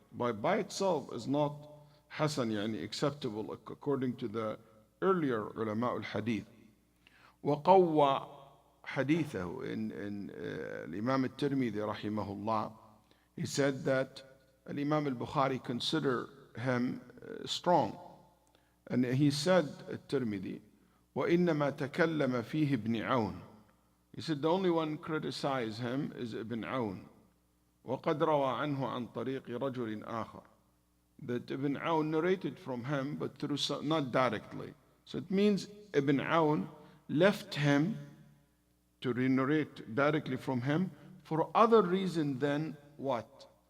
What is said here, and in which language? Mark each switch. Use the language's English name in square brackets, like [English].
[English] By itself is not Hasan, yani acceptable according to the earlier ulama al-Hadith. [Arabic] وقوى حديثه [English] in Imam at-Tirmidhi rahimahullah, he said that Imam al-Bukhari consider him strong. And he said at-Tirmidhi, [Arabic] وَإِنَّمَا تَكَلَّمَ فِيهِ ابْنِ عَوْنٍ. [English] He said the only one criticized him is Ibn Awn. [Arabic] وَقَدْ رَوَى عَنْهُ عَنْ طَرِيقِ رَجُلٍ آخَرٍ. [English] That Ibn Awn narrated from him, but through not directly. So it means Ibn Awn left him to re-narrate directly from him for other reason than what?